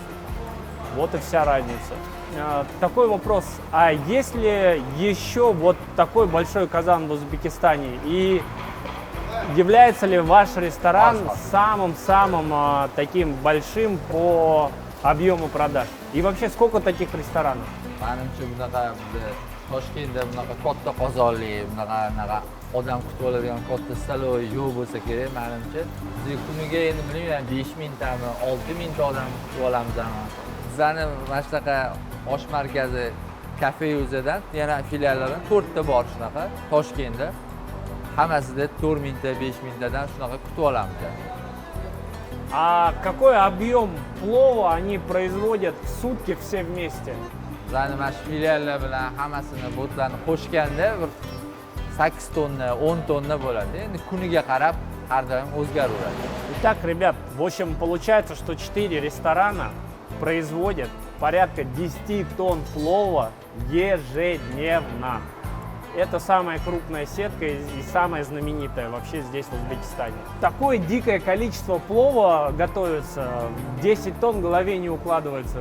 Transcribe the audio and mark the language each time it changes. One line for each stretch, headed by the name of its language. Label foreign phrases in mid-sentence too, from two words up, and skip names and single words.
Russian: Вот и вся разница. Такой вопрос. А есть ли еще вот такой большой казан в Узбекистане? И является ли ваш ресторан самым-самым таким большим по объему продаж? И вообще сколько таких ресторанов?
Uzbek: Manimcha bunaqa Toshkentda bunaqa katta qozonli, bunaqa odam kutib oladigan katta staloy yo'q bo'lsa kerak menimcha. Biz kuniga endi bilmayman 5000 tami, 6000 ta odam kutib olamiz. Bizlarni mana shunaqa osh markazi kafe o'zidan yana filiallari 4 ta bor shunaqa Toshkentda. Hammasida 4000 ta, 5000 tadan shunaqa kutib olamiz.
Russian: А какой объем плова они производят в сутки все вместе?
Uzbek: Bizlarni mana shu filiallar bilan hammasini botlarni qo'shganda bir 8 tonna, 10 tonna bo'ladi. Endi kuniga qarab har doim o'zgaraveradi.
Russian: Итак, ребят, в общем, получается, что 4 ресторана производят порядка 10 тонн плова ежедневно. Это самая крупная сетка и самая знаменитая вообще здесь, в Узбекистане. Такое дикое количество плова готовится, 10 тонн в голове не укладывается.